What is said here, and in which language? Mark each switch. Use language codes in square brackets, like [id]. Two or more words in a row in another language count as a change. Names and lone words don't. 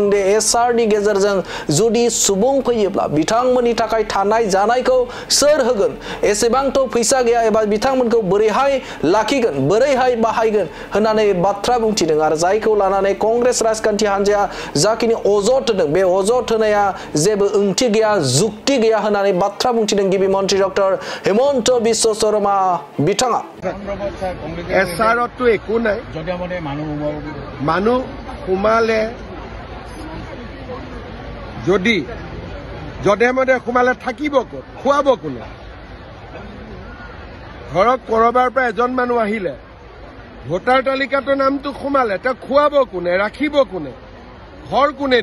[brx] दे एसआर नि गेजेरजों जुदि सुबुं फैयोब्ला बिथांमोननि थाखाय थानाय जानायखौ सोर होगोन एसेबांथ' फैसा गैया एबा बिथांमोनखौ बोरैहाय लाखिगोन बोरैहाय बाहायगोन होननानै बाथ्रा बुंथिदों आरो जायखौ लानानै कंग्रेस राजखान्थि हानजाया जाखिनि अजद होदों बे अजद होनाया जेबो ओंथि गैया जुक्ति गैया होननानै बाथ्रा बुंथिदों गिबि मन्थ्रि डक्टर हिमन्त बिश्व शर्मा बिथाङा [as] एसआरতো একো নাই মানুহ সোমালে যদি যধে মধে সোমালে থাকিব ক'ত খুৱাব কোনে ঘৰত কৰবাৰ পৰা এজন মানুহ আহিলে ভোটাৰ তালিকাটো নামটো সোমালে তা খুৱাব কোনে ৰাখিব কোনে ঘৰ কোনে